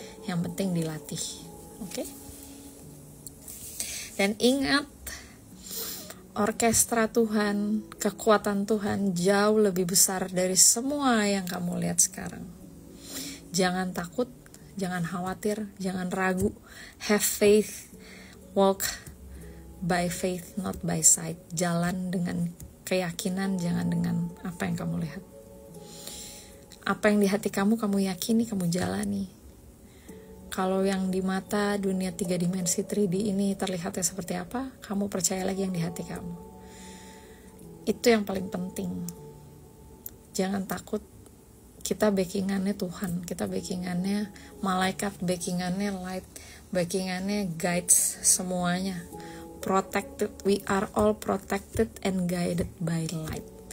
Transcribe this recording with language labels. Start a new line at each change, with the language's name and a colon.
Indonesian: Yang penting dilatih, oke? Dan ingat, orkestra Tuhan, kekuatan Tuhan jauh lebih besar dari semua yang kamu lihat sekarang. Jangan takut, jangan khawatir, jangan ragu.
English: Have faith, walk by faith, not by sight.
Indonesian: Jalan dengan keyakinan, jangan dengan apa yang kamu lihat. Apa yang di hati kamu yakini, kamu jalani. Kalau yang di mata dunia 3 dimensi 3D ini terlihatnya seperti apa, kamu percaya lagi yang di hati kamu. Itu yang paling penting. Jangan takut. Kita backingannya Tuhan, kita backingannya malaikat, backingannya light, backingannya guides, semuanya.
English: Protected, we are all protected and guided by light.